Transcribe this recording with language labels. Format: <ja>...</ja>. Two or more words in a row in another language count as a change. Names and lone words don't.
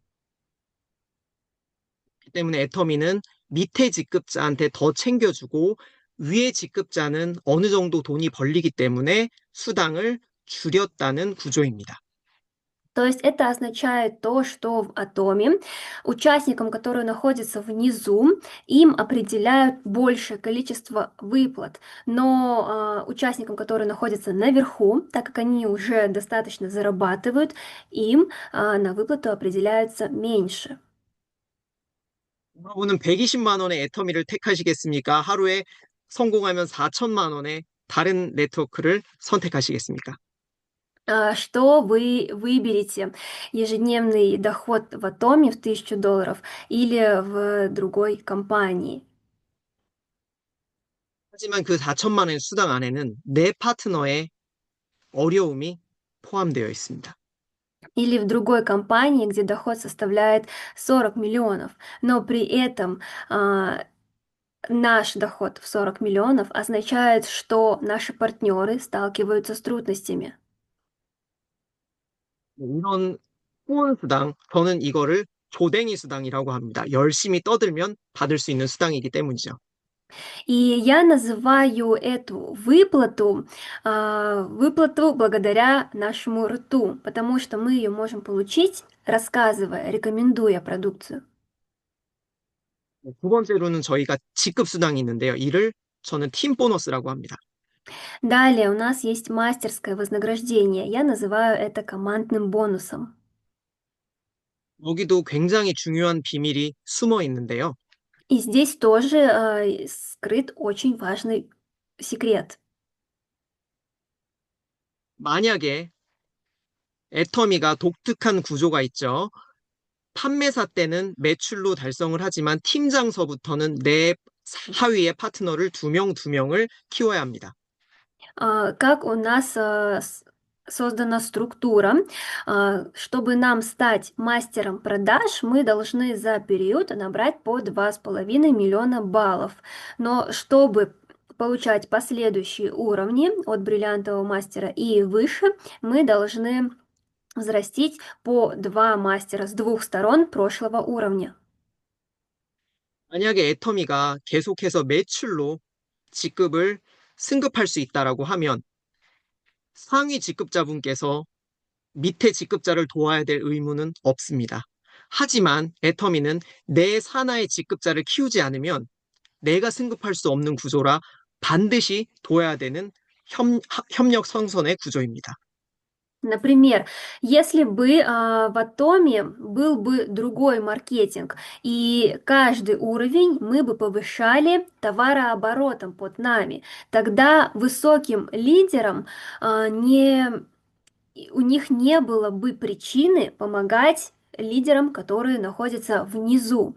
<ko>때문에 애터미는 밑에 직급자한테 더 챙겨주고 위에 직급자는 어느 정도 돈이 벌리기 때문에 수당을 줄였다는 구조입니다.</ko> <ru>То есть это означает то, что в атоме участникам, которые находятся внизу, им определяют большее количество выплат, но участникам, которые находятся наверху, так как они уже достаточно зарабатывают, им на выплату определяются меньше.</ru> <ko>여러분은 120만 원의 애터미를 택하시겠습니까? 하루에 성공하면 4천만 원의 다른 네트워크를 선택하시겠습니까?</ko> <ru>Что вы выберете? Ежедневный доход в Атоме в $1000 или в другой компании?</ru> <ko>하지만 그 4천만 원의 수당 안에는 내 파트너의 어려움이 포함되어 있습니다.</ko> <ru>Или в другой компании, где доход составляет 40 миллионов, но при этом наш доход в 40 миллионов означает, что наши партнеры сталкиваются с трудностями.</ru> <ko>이런 후원 수당, 저는 이거를 조댕이 수당이라고 합니다. 열심히 떠들면 받을 수 있는 수당이기 때문이죠.</ko> <ru>И я называю эту выплату выплату благодаря нашему рту, потому что мы ее можем получить, рассказывая, рекомендуя продукцию.</ru> <ko>두 번째로는 저희가 직급 수당이 있는데요. 이를 저는 팀 보너스라고 합니다.</ko> <ru>Далее у нас есть мастерское вознаграждение. Я называю это командным бонусом.</ru> <ko>여기도 굉장히 중요한 비밀이 숨어 있는데요.</ko> <ru>И здесь тоже скрыт очень важный секрет.</ru> <ko>만약에 애터미가 독특한 구조가 있죠. 판매사 때는 매출로 달성을 하지만 팀장서부터는 내 하위의 파트너를 두 명, 두 명을 키워야 합니다.</ko> <ru>Как у нас создана структура. Чтобы нам стать мастером продаж, мы должны за период набрать по 2,5 миллиона баллов. Но чтобы получать последующие уровни от бриллиантового мастера и выше, мы должны взрастить по 2 мастера с двух сторон прошлого уровня.</ru> <ko>만약에 애터미가 계속해서 매출로 직급을 승급할 수 있다라고 하면 상위 직급자분께서 밑에 직급자를 도와야 될 의무는 없습니다. 하지만 애터미는 내 산하의 직급자를 키우지 않으면 내가 승급할 수 없는 구조라 반드시 둬야 되는 협력 성선의 구조입니다.</ko> <ru>Например, если бы в Атоме был бы другой маркетинг, и каждый уровень мы бы повышали товарооборотом под нами, тогда высоким лидерам у них не было бы причины помогать лидерам, которые находятся внизу.</ru>